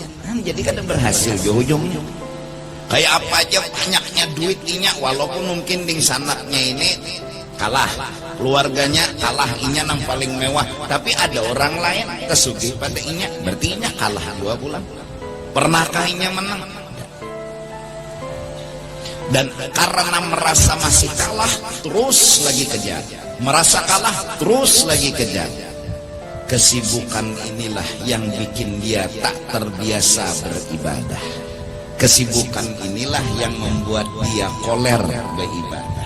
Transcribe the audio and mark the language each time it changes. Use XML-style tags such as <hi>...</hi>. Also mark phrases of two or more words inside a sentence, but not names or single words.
<bjn>Jadi kada berhasil di ujungnya. Kayak apa aja banyaknya duit inya, walaupun mungkin ding sanaknya ini kalah, keluarganya kalah, inya nang paling mewah, tapi ada orang lain tersugih pada inya, berarti inya kalah 2 bulan. Pernahkah inya menang?</bjn> <id>Dan karena merasa masih kalah, terus lagi kejar. Merasa kalah, terus lagi kejar. Kesibukan inilah yang bikin dia tak terbiasa beribadah. Kesibukan inilah yang membuat dia koler beribadah.</id>